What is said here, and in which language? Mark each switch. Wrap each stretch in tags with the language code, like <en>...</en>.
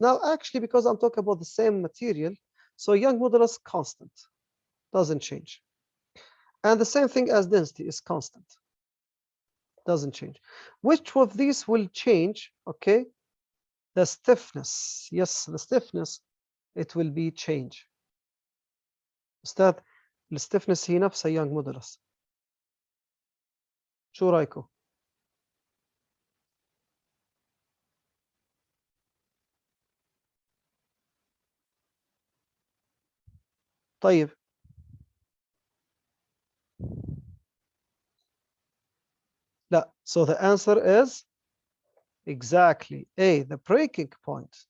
<en>Now, actually, because I'm talking about the same material, so Young modulus constant, doesn't change. And the same thing as density is constant, doesn't change. Which of these will change? Okay, the stiffness. Yes, the stiffness, it will be change.</en> <ar>أستاذ الستفنس هي نفسها Young modulus. شو رايكم؟ طيب لا,</ar> <en>so the answer is exactly A, the breaking point.</en>